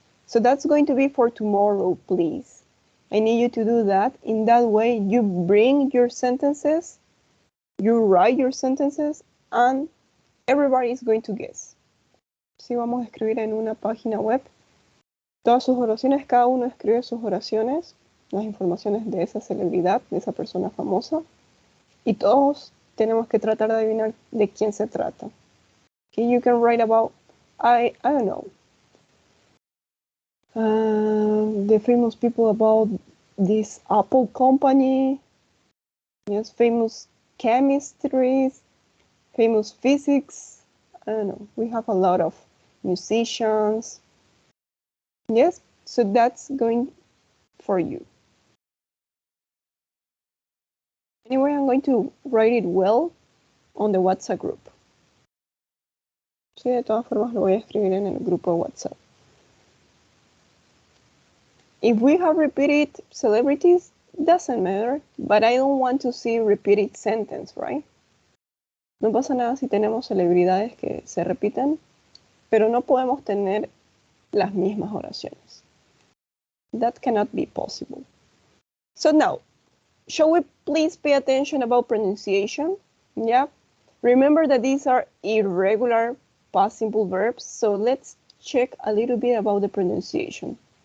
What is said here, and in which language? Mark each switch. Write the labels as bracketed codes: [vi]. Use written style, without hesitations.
[en] So that's going to be for tomorrow, please. I need you to do that. In that way, you bring your sentences, you write your sentences, and everybody is going to guess. [es] Sí, vamos a escribir en una página web todas sus oraciones, cada uno escribe sus oraciones, las informaciones de esa celebridad, de esa persona famosa, y todos tenemos que tratar de adivinar de quién se trata. [en] Okay, you can write about, I don't know, the famous people about this Apple company, yes, famous chemistries, famous physics, I don't know, we have a lot of musicians. Yes, so that's going for you. Anyway, I'm going to write it well on the WhatsApp group. [es] Sí, de todas formas lo voy a escribir en el grupo de WhatsApp. [en] If we have repeated celebrities, doesn't matter, but I don't want to see repeated sentence, right? [es] No pasa nada si tenemos celebridades que se repiten, pero no podemos tener las mismas oraciones. [en] That cannot be possible. So now, shall we please pay attention about pronunciation? Yeah. Remember that these are irregular past simple verbs, so let's check a little bit about the pronunciation.